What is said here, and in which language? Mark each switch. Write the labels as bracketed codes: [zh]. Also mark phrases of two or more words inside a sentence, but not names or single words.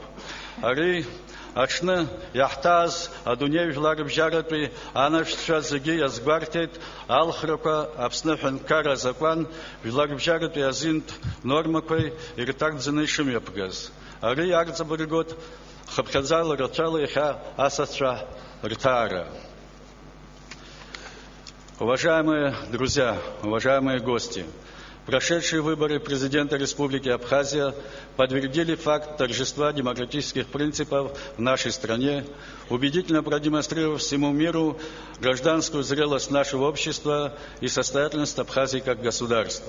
[ab] Ари аҽны иаҳҭааз адунеижәлар рыбжьаратәи анашәҵәцәа зегьы иазгәарҭеит алхрақәа Аԥсны аҳәынҭқарра азакәан жәларбжьаратәи азинтә нормақәеи ирҭагӡаны ишымҩаԥгаз. Ари иарҵабыргот хыԥхьаӡала рацәала иахьа асасцәа рҭаара. [ru] Уважаемые друзья, уважаемые гости, прошедшие выборы президента Республики Абхазия подтвердили факт торжества демократических принципов в нашей стране, убедительно продемонстрировав всему миру гражданскую зрелость нашего общества и состоятельность Абхазии как государства.